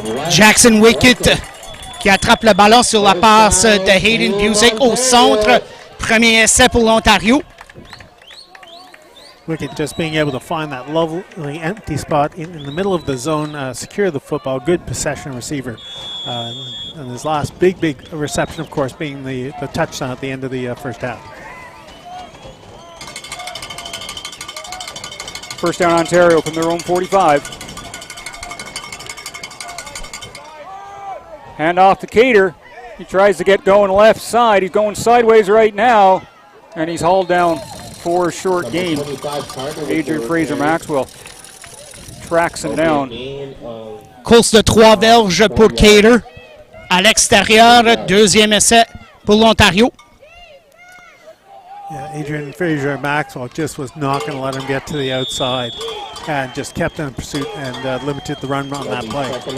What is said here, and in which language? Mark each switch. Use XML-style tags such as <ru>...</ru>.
<fr>Jackson Wickett qui attrape le ballon sur la passe de Hayden Busick au centre. Premier essai pour l'Ontario.</fr> <en>Wickett just being able to find that lovely empty spot in the middle of the zone, secure the football, good possession receiver. And his last big reception, of course, being the touchdown at the end of the first half. First down Ontario from their own 45. Hand off to Cater. He tries to get going left side. He's going sideways right now, and he's hauled down for a short gain. Adrian Fraser-Maxwell tracks him down.</en> <fr>Course de 3 verges pour Cater. À l'extérieur, deuxième essai pour l'Ontario.</fr> <en>Yeah, Adrian Fraser-Maxwell just was not going to let him get to the outside and just kept in pursuit and limited the run on that play.</en>